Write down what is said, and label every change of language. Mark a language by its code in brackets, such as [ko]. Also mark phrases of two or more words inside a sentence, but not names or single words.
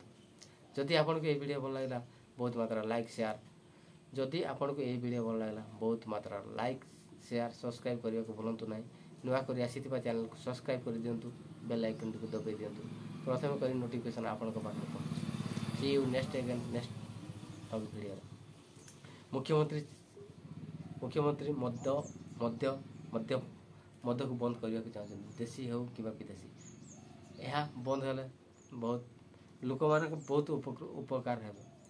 [or] ଯଦି ଆପଣଙ୍କୁ ଏହି ଭିଡ଼ିଓ ଭଲ ଲାଗିଲା ବହୁତ ମାତ୍ରାରେ [en] like share subscribe [or] କରିବାକୁ ଭୁଲନ୍ତୁ ନାହିଁ। ନୂଆ କରି ଆସିଥିବା ଚ୍ୟାନେଲକୁ ସବସ୍କ୍ରାଇବ୍ କରିଦିଅନ୍ତୁ, ବେଲ୍ ଆଇକନ୍ଟିକୁ ଦବାଇ ଦିଅନ୍ତୁ। ପ୍ରଥମେ କରି ନୋଟିଫିକେସନ୍ ଆପଣଙ୍କ ପାଖରେ ପହଞ୍ଚୁଛି। [en] See you next [or] ଭିଡ଼ିଓରେ। ମୁଖ୍ୟମନ୍ତ୍ରୀ ମଦକୁ ବନ୍ଦ କରିବାକୁ ଚାହୁଁଛନ୍ତି, ଦେଶୀ ହେଉ କିମ୍ବା ବିଦେଶୀ। ଏହା ବନ୍ଦ ହେଲେ ଲୋକମାନଙ୍କର ବହୁତ ଉପକାର ହେବ।